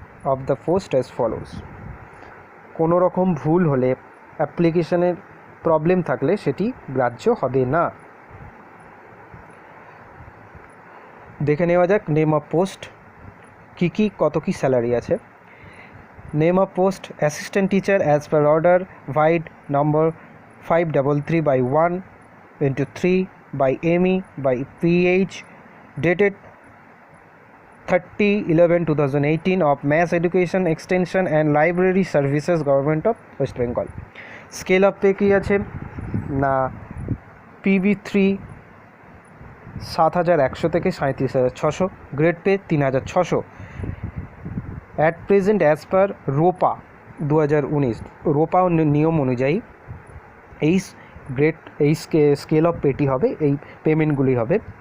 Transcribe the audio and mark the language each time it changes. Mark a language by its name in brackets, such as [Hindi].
[English] Of the post as follows. [Bangla] কোনো রকম ভুল হলে, অ্যাপ্লিকেশনের প্রবলেম থাকলে সেটি গ্রাহ্য হবে না। দেখে নেওয়া যাক [English] name of post [Bangla] কী কী, কত কী স্যালারি আছে। [English] Name of post assistant teacher as per order vide number 533/1/3/ME/PH dated 30/11/2018 of Mass Education Extension and Library Services Government of West Bengal। Scale of pay [Bangla] কী আছে না, PB3 7,100 থেকে 37,600, grade pay 3,600। [English] at present as per [Bangla] রোপা 2019 রোপা নিয়ম অনুযায়ী এই grade এই scale of পেটি হবে, এই পেমেন্টগুলি হবে।